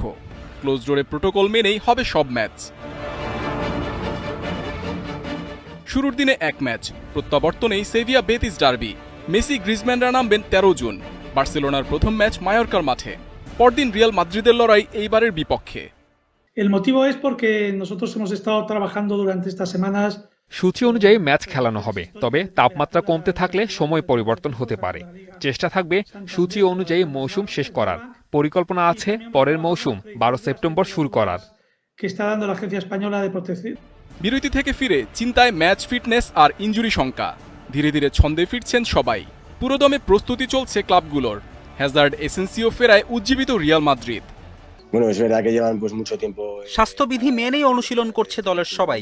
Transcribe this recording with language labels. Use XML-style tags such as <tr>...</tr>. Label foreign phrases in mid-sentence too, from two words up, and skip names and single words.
<en>close door</en> <bn>প্রোটোকল মেনেই হবে সব ম্যাচ। শুরুর দিনে 1 ম্যাচ, প্রত্যাবর্তনেই সেভিয়া বেতিস ডার্বি। মেসি গ্রিজম্যানরা নামবেন 13 জুন। বার্সেলোনার প্রথম ম্যাচ মায়োরকার মাঠে। পরদিন রিয়াল মাদ্রিদের লড়াই এইবারের বিপক্ষে।</bn> <es>El motivo es porque nosotros hemos estado trabajando durante estas semanas.</es> <bn>সূচি অনুযায়ী ম্যাচ খেলানো হবে, তবে তাপমাত্রা কমতে থাকলে সময় পরিবর্তন হতে পারে। চেষ্টা থাকবে সূচি অনুযায়ী মৌসুম শেষ করার। পরিকল্পনা আছে পরের মৌসুম 12 সেপ্টেম্বর শুরু করার।</bn> <es>que está dando la Agencia Española de Protección.</es> <bn>বিরতি থেকে ফিরে চিন্তায় ম্যাচ ফিটনেস আর ইনজুরি শঙ্কা। ধীরে ধীরে ছন্দে ফিরছেন সবাই। পুরোদমে প্রস্তুতি চলছে ক্লাবগুলোর। হ্যাজার্ড এসেন্সিও ফেরায় উজ্জীবিত রিয়াল মাদ্রিদ। স্বাস্থ্যবিধি মেনেই অনুশীলন করছে দলের সবাই।</bn>